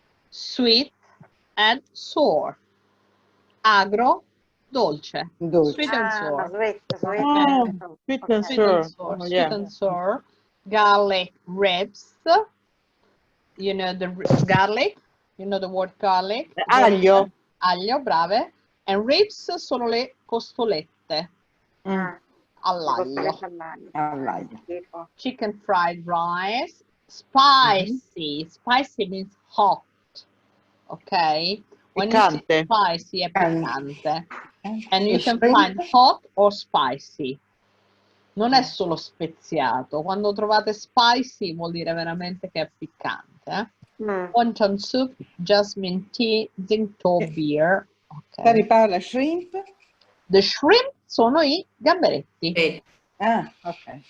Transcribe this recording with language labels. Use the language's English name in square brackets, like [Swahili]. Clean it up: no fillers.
[English] Sweet and sour. [Italian] Agro, dolce. [English] Sweet and sour. Sweet, sweet. Sweet and sour. Oh, Sweet yeah. and sour. Garlic ribs. You know the garlic? You know the word garlic? [Italian] Aglio. Aglio, brave. [English] And ribs [Italian] sono le costolette all'aglio. [English] Chicken fried rice. Spicy. Spicy means hot. Okay? When you say spicy, [Italian] è piccante. [English] And you can find hot or spicy. [Italian] Non è solo speziato. Quando trovate spicy vuol dire veramente che è piccante. [English] Wonton soup, jasmine tea, Tsingtao beer. Okay. [Italian] Riparla shrimp? [English] The shrimp [Italian] sono i gamberetti. Ah, ok.